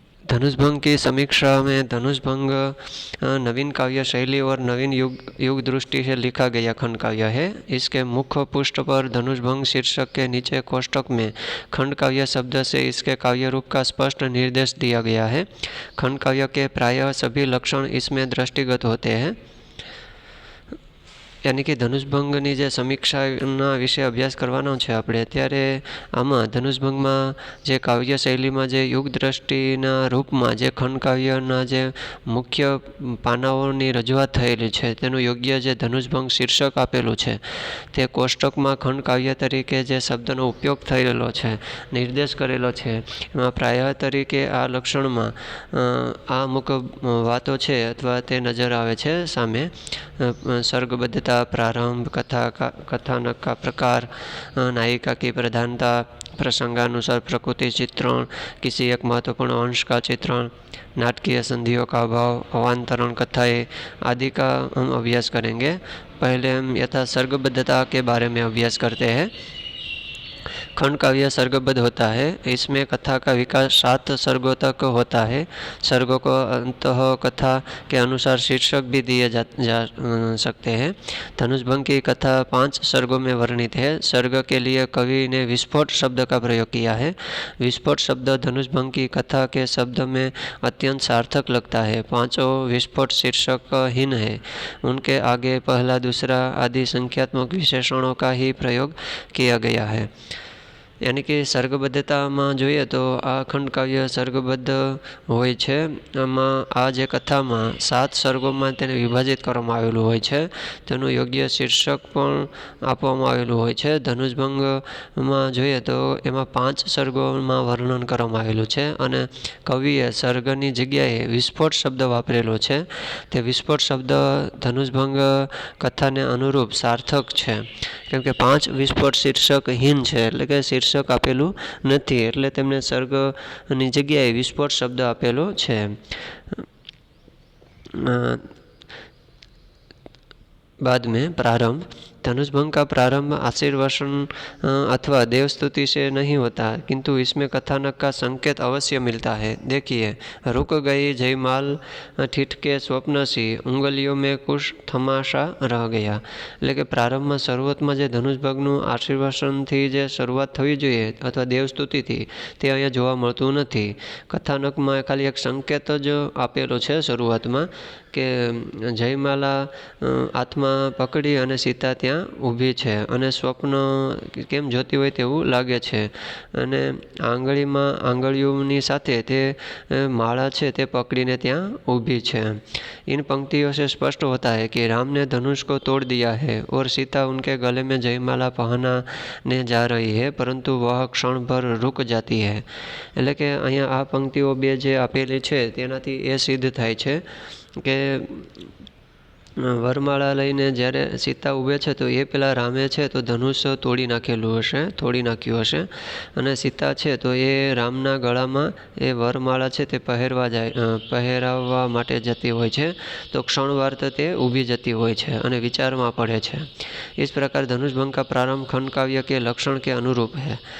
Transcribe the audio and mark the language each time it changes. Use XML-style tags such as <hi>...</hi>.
<hi>धनुष भंग की समीक्षा में धनुष भंग नवीन काव्य शैली और नवीन युग दृष्टि से लिखा गया खंड काव्य है। इसके मुख्य पृष्ठ पर धनुष भंग शीर्षक के नीचे कोष्टक में खंड काव्य शब्द से इसके काव्य रूप का स्पष्ट निर्देश दिया गया है। खंड काव्य के प्रायः सभी लक्षण इसमें दृष्टिगत होते हैं।</hi> <gu>यानी कि धनुषभंगની જે સમીક્ષાના વિશે અભ્યાસ કરવાનો છે આપણે, ત્યારે આમાં ધનુષભંગમાં જે કાવ્ય શૈલીમાં જે યુગ દ્રષ્ટિના રૂપમાં જે ખંડકાવ્યના જે મુખ્ય પાનાઓની રજૂઆત થયેલી છે તેનું યોગ્ય જે ધનુષભંગ શીર્ષક આપેલું છે તે કોષ્ટકમાં ખંડકાવ્ય તરીકે જે શબ્દનો ઉપયોગ થયેલો છે, નિર્દેશ કરેલો છે, એમાં પ્રાય તરીકે આ લક્ષણમાં આ અમુક વાતો છે અથવા તે નજર આવે છે સામે।</gu> <hi>सर्गबद्धता, प्रारंभ, कथानक का प्रकार, नायिका की प्रधानता, प्रसंगानुसार प्रकृति चित्रण, किसी एक महत्वपूर्ण अंश का चित्रण, नाटकीय संधियों का अभाव, अवान्तरण कथाएँ आदि का हम अभ्यास करेंगे। पहले हम यथा सर्गबद्धता के बारे में अभ्यास करते हैं। खंड काव्य सर्गबद्ध होता है। इसमें कथा का विकास 7 सर्गों तक होता है। सर्गों को अंतः कथा के अनुसार शीर्षक भी दिए जा सकते हैं। धनुषभंग की कथा 5 सर्गों में वर्णित है। सर्ग के लिए कवि ने विस्फोट शब्द का प्रयोग किया है। विस्फोट शब्द धनुषभंग की कथा के शब्द में अत्यंत सार्थक लगता है। 5 विस्फोट शीर्षकहीन है। उनके आगे पहला, दूसरा आदि संख्यात्मक विशेषणों का ही प्रयोग किया गया है।</hi> <gu>यानी कि सर्गबद्धतामां જોઈએ તો આ ખંડકાવ્ય सर्गबद्ध હોય છે। આમાં આ જે કથામાં 7 સર્ગોમાં તેને વિભાજિત કરવામાં આવેલું હોય છે। તેનું યોગ્ય શીર્ષક પણ આપવામાં આવેલું હોય છે। ધનુષભંગમાં જોઈએ તો એમાં 5 સર્ગોમાં વર્ણન કરવામાં આવેલું છે અને કવિએ સર્ગની જગ્યાએ વિસ્ફોટ શબ્દ વાપરેલો છે। તે વિસ્ફોટ શબ્દ ધનુષભંગ કથાને અનુરૂપ સાર્થક છે, કેમ કે 5 વિસ્ફોટ શીર્ષકહીન છે, એટલે કે શીર્ષક આપેલું નથી, એટલે તેમને સર્ગની જગ્યાએ વિસ્ફોટ શબ્દ આપેલો છે।</gu> <hi>बाद में प्रारंभ। धनुषभंग का प्रारंभ आशीर्वचन अथवा देवस्तुति से नहीं होता, किंतु इसमें कथानक का संकेत अवश्य मिलता है। देखिए, रुक गई जयमाल ठिठके स्वप्न सी, उंगलियों में कुछ थमाशा रह गया।</hi> <gu>એટલે કે પ્રારંભમાં શરૂઆતમાં જે ધનુષભંગનું આશીર્વચનથી જે શરૂઆત થવી જોઈએ અથવા દેવસ્તુતિથી, તે અહીંયા જોવા મળતું નથી। કથાનકમાં ખાલી એક સંકેત જ આપેલો છે શરૂઆતમાં કે જયમાલા હાથમાં પકડી અને સીતા ત્યાં ઊભી છે અને સ્વપ્ન કેમ જોતી હોય તેવું લાગે છે અને આંગળીઓની સાથે તે માળા છે તે પકડીને ત્યાં ઊભી છે।</gu> <hi>इन पंक्तियों से स्पष्ट होता है कि राम ने धनुष को तोड़ दिया है और सीता उनके गले में जयमाला पहनाने जा रही है, परंतु वह क्षण भर रुक जाती है।</hi> <gu>એટલે કે અહીંયા આ પંક્તિઓ બે જે આપેલી છે તેનાથી એ સિદ્ધ થાય છે કે વરમાળા લઈને જ્યારે સીતા ઊભે છે તો એ પેલા રામે છે તો ધનુષ તોડી નાખ્યું હશે અને સીતા છે તો એ રામના ગળામાં એ વરમાળા છે તે પહેરાવવા માટે જતી હોય છે, તો ક્ષણવાર તે ઊભી જતી હોય છે અને વિચારમાં પડે છે।</gu> <hi>इस प्रकार धनुषभंग का प्रारंभ खंड काव्य के लक्षण के अनुरूप है।</hi>